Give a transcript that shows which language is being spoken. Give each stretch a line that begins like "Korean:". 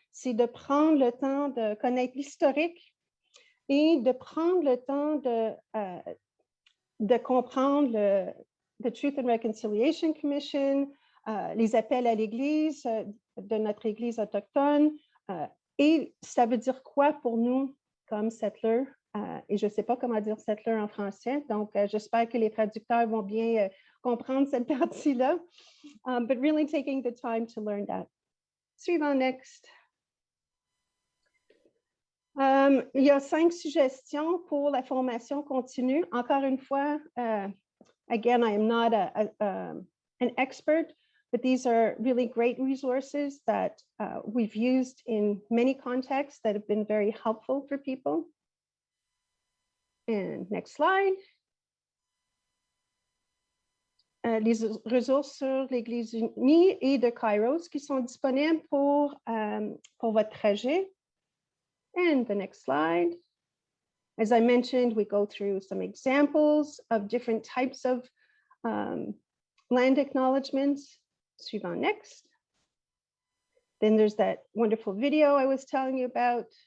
French: C'est de prendre le temps de connaître l'historique et de prendre le temps de comprendre le Truth and Reconciliation Commission, les appels à l'Église de notre Église autochtone. Et ça veut dire quoi pour nous comme settlers? Et je ne sais pas comment dire settler en français, donc j'espère que les traducteurs vont bien comprendre cette partie-là.
English: But really taking the time to learn that.
French: Suivant,
English: next.
French: Il y a 5 suggestions pour la formation continue. Encore une fois,
English: Again, I am not an expert, but these are really great resources that we've used in many contexts that have been very helpful for people. And next slide.
French: Les ressources sur l'Église unie et de Kairos qui sont disponibles pour votre trajet.
English: And the next slide. As I mentioned, we go through some examples of different types of land acknowledgements.
French: Suivant
English: next. Then there's that wonderful video I was telling you about.